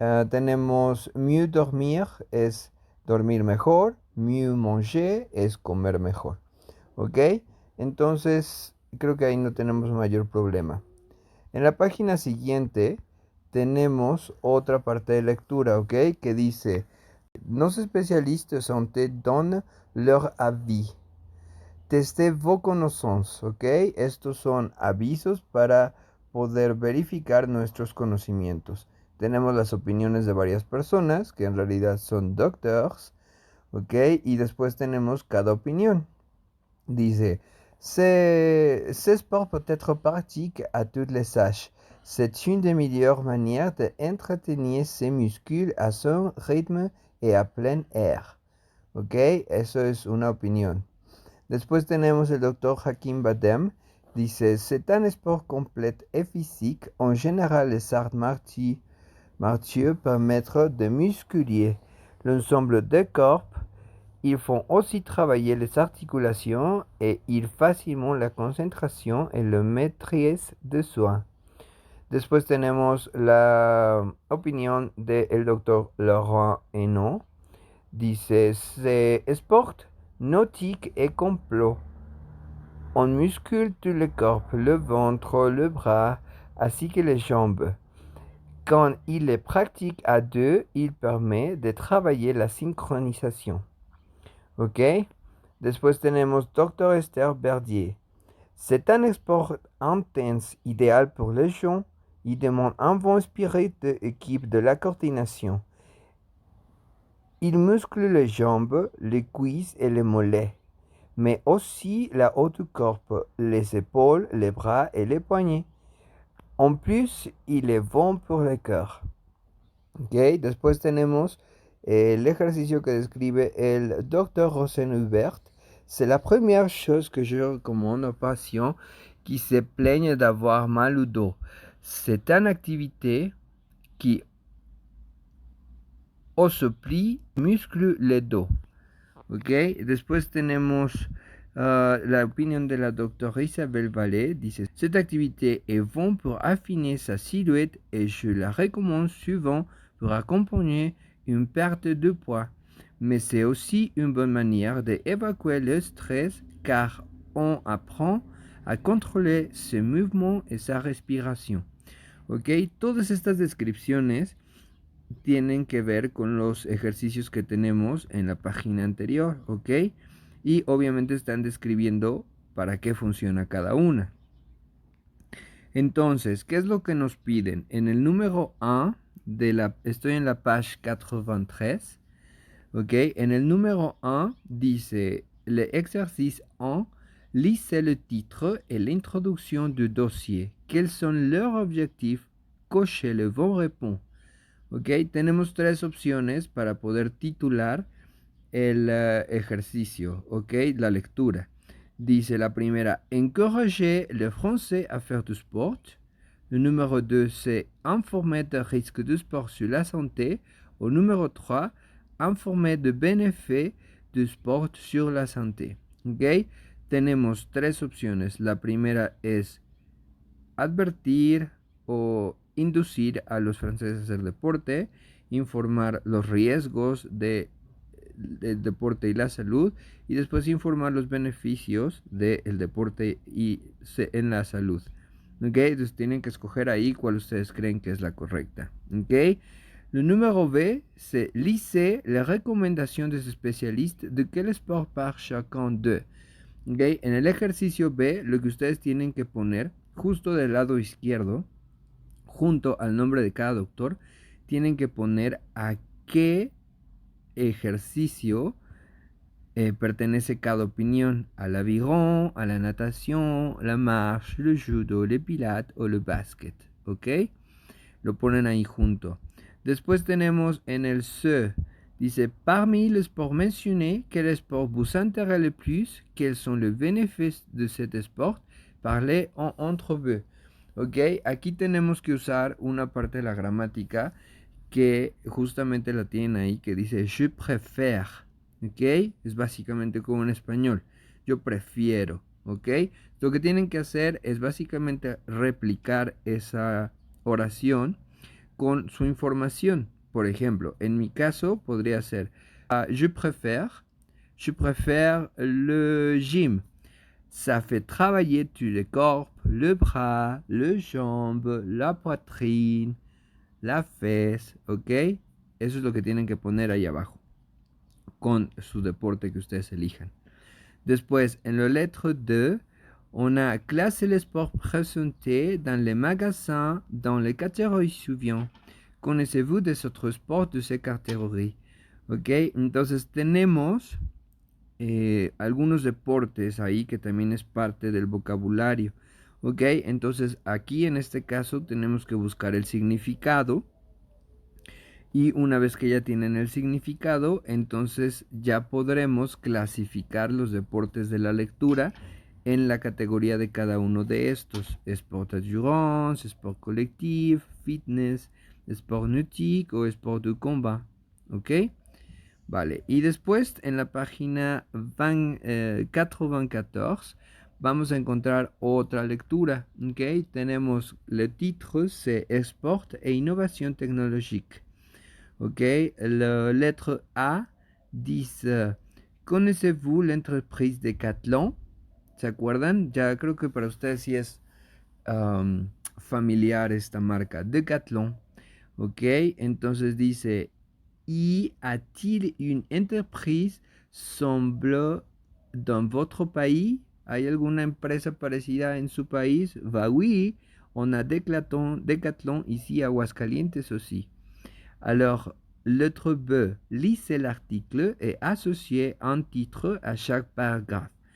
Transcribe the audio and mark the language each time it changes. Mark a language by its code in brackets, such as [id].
[es] Tenemos [fr] mieux dormir, [es] es dormir mejor. [fr] Mieux manger [es] es comer mejor. ¿Ok? Entonces, creo que ahí no tenemos mayor problema. En la página siguiente tenemos otra parte de lectura, ¿ok? Que dice, [fr] nos spécialistes santé donnent leur avis. Testez vos connaissances, ¿ok? [es] Estos son avisos para poder verificar nuestros conocimientos. Tenemos las opiniones de varias personas, que en realidad son doctors, ¿ok? Y después tenemos cada opinión. Dice, [fr] ce sport peut être pratique à tous les âges. C'est une des meilleures manières d'entretenir ses muscles à son rythme et à plein air. [es] ¿Ok? Eso es una opinión. Después tenemos el doctor Hakim Badem. Dice, [fr] c'est un sport complet et physique. En général, les arts martiaux permettent de musculer l'ensemble du corps. Ils font aussi travailler les articulations et ils facilement la concentration et la maîtrise de soi. [es] Después tenemos la opinión del doctor Laurent Henault. Dice, [fr] c'est sport nautique et complet. On muscule tout le corps, le ventre, le bras, ainsi que les jambes. Quand il est pratique à deux, il permet de travailler la synchronisation. [es] ¿Ok? Después tenemos [fr] Dr. Esther Verdier. C'est un sport intense, idéal pour les gens. Il demande un bon esprit d'équipe de la coordination. Il muscle les jambes, les cuisses et les mollets, mais aussi la haut du corps, les épaules, les bras et les poignets. En plus, il est bon pour le cœur. Okay. [es] Después tenemos el ejercicio que describe el docteur Rosenhubert. [fr] C'est la première chose que je recommande aux patients qui se plaignent d'avoir mal au dos. C'est une activité qui ossoplie, muscle le dos. [es] Ok, después tenemos la opinion de la docteure Isabelle Vallée. Dice, [fr] cette activité est bonne pour affiner sa silhouette et je la recommande souvent pour accompagner une perte de poids. Mais c'est aussi une bonne manière d'évacuer le stress car on apprend [es] a controlar [fr] ses mouvements et sa respiración. [es] Ok, todas estas descripciones tienen que ver con los ejercicios que tenemos en la página anterior, ¿ok? Y obviamente están describiendo para qué funciona cada una. Entonces, ¿qué es lo que nos piden? En el número 1 estoy en la page 83, ¿ok? En el número 1 dice, [fr] le exercice 1, lisez le titre et l'introduction du dossier. Quels sont leurs objectifs? Cochez le bon réponse. [es] Ok, tenemos tres opciones para poder titular el ejercicio, ok, la lectura. Dice la primera, [fr] encourager le français à faire du sport. Le numéro 2, c'est informer des risques du sport sur la santé. Au numéro 3, informer de bénéfices du sport sur la santé. [es] Ok, tenemos tres opciones. La primera es advertir o inducir a los franceses a hacer deporte, informar los riesgos del deporte y la salud, y después informar los beneficios del deporte y en la salud. ¿Ok? Entonces tienen que escoger ahí cuál ustedes creen que es la correcta. ¿Ok? [fr] Le numéro B, c'est lisser les recommendations des spécialistes de quel sport par chacun d'eux. [es] ¿Ok? En el ejercicio B, lo que ustedes tienen que poner justo del lado izquierdo, junto al nombre de cada doctor, tienen que poner a qué ejercicio pertenece cada opinión. [fr] A l'aviron, [es] a la natación, [fr] la marche, le judo, le pilates o le basket. [es] ¿Ok? Lo ponen ahí junto. Después tenemos en el C, dice, [fr] parmi les sports mentionnés, quel sport vous intéresse le plus? Quels sont les bénéfices de cet sport? Parlez en entrevue. [es] Ok, aquí tenemos que usar una parte de la gramática que justamente la tienen ahí, que dice [fr] je préfère. [es] Ok, es básicamente como en español, yo prefiero. Ok, lo que tienen que hacer es básicamente replicar esa oración con su información. Por ejemplo, en mi caso podría ser [fr] je préfère le gym. Ça fait travailler tout le corps, le bras, le jambe, la poitrine, la fesse, [es] ¿ok? Eso es lo que tienen que poner ahí abajo con su deporte que ustedes elijan. Después, en la [fr] lettre 2, on a classé les sports présentés dans les magasins dans les catégories suivantes. Connaissez-vous des autres sports de ces catégories? [es] Ok, entonces tenemos algunos deportes ahí que también es parte del vocabulario. Ok, entonces aquí en este caso tenemos que buscar el significado. Y una vez que ya tienen el significado, entonces ya podremos clasificar los deportes de la lectura en la categoría de cada uno de estos. [fr] Sport d'endurance, sport collectif, fitness, sport nautique o sport de combat. [es] ¿Ok? Vale. Y después en la página 94 vamos a encontrar otra lectura. ¿Ok? Tenemos [fr] le titre, c'est Sport et Innovation Technologique. Ok, la lettre A dice, ¿connaissez-vous l'entreprise Decathlon? [es] ¿Se acuerdan? Ya creo que para ustedes sí es familiar esta marca, Decathlon. Ok, entonces dice, [fr] y a-t-il une entreprise semble dans votre pays? [es] ¿Hay alguna empresa parecida en su país? [fr] Bah oui, on a Decathlon ici à Aguascalientes aussi. Alors, lettre B, lisez l'article et associez un titre a chaque paragraphe.